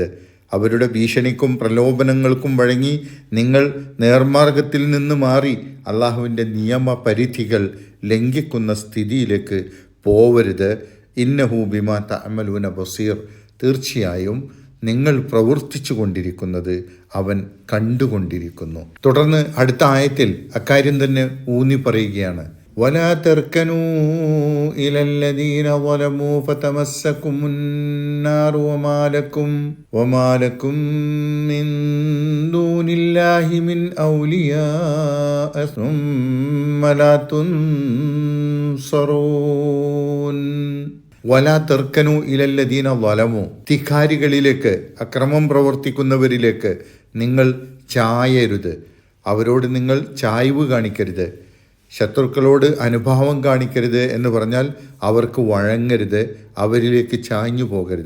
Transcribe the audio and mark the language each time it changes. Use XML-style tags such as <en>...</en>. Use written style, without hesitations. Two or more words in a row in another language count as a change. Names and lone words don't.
<ml>അവരുടെ ഭീഷണിക്കും പ്രലോഭനങ്ങൾക്കും വഴങ്ങി നിങ്ങൾ നേർമാർഗത്തിൽ നിന്ന് മാറി അള്ളാഹുവിൻ്റെ നിയമ പരിധികൾ ലംഘിക്കുന്ന സ്ഥിതിയിലേക്ക് പോവരുത്.</ml> <ar>إنه بما تعملون بصير.</ar> <ml>തീർച്ചയായും നിങ്ങൾ പ്രവർത്തിച്ചു കൊണ്ടിരിക്കുന്നത് അവൻ കണ്ടുകൊണ്ടിരിക്കുന്നു. തുടർന്ന് അടുത്ത ആയത്തിൽ അക്കാര്യം തന്നെ ഊന്നി പറയുകയാണ്.</ml> <ar>ولا تركنوا إلى الذين ظلموا فتمسكم النار وما لكم من دون الله من أولياء ثم لا تنصرون. ولا تركنوا إلى الذين ظلموا</ar> <ml>ധിക്കാരികളിലേക്ക്, അക്രമം പ്രവർത്തിക്കുന്നവരിലേക്ക് നിങ്ങൾ ചായരുത്. അവരോട് നിങ്ങൾ ചായ്വ് കാണിക്കരുത്. ശത്രുക്കളോട് അനുഭാവം കാണിക്കരുത് എന്ന് പറഞ്ഞാൽ അവർക്ക് വഴങ്ങരുത്, അവരിലേക്ക് ചാഞ്ഞു പോകരുത്.</ml>